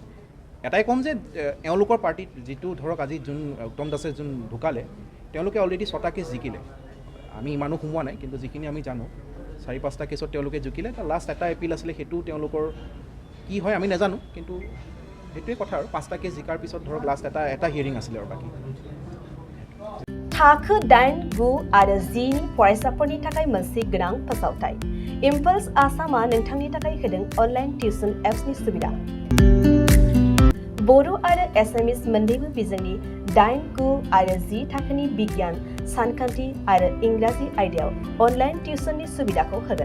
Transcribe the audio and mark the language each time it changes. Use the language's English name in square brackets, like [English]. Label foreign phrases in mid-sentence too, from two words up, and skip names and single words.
[Assamese] এটাই ক'ম যে এওঁলোকৰ পাৰ্টিত যিটো ধৰক আজি উত্তম দাসে ঢুকালে, তেওঁলোকে অলৰেডি 6টা কেছ জিকিলে। আমি ইমানো সোমোৱা নাই, কিন্তু যিখিনি আমি জানো 4-5টা কেছত তেওঁলোকে জিকিলে। লাষ্ট এটা এপিল আছিলে, সেইটো তেওঁলোকৰ কি হয় আমি নাজানো, কিন্তু সেইটোৱে কথা আৰু 5টা কেছ জিকাৰ পিছত ধৰক লাষ্ট এটা হিয়াৰিং আছিলে আৰু বাকী। [Bodo] थाखो 8, 9 आरो 10 नि फरायसाफोरनि थाखाय मोनसे गोनां फोसावथाय। इम्पल्स आसामा नोंथांनि थाखाय होदों [English] online tuition [Bodo] एप्सनि सुबिदा। बर' आरो एसामिस मोन्नैबो बिजोंनि 8, 9 आरो 10 थाखोनि बिगियान, सानखान्थि आरो इंराजि आयदायाव [English] online tuition [Bodo] सुबिदाखौ होगोन।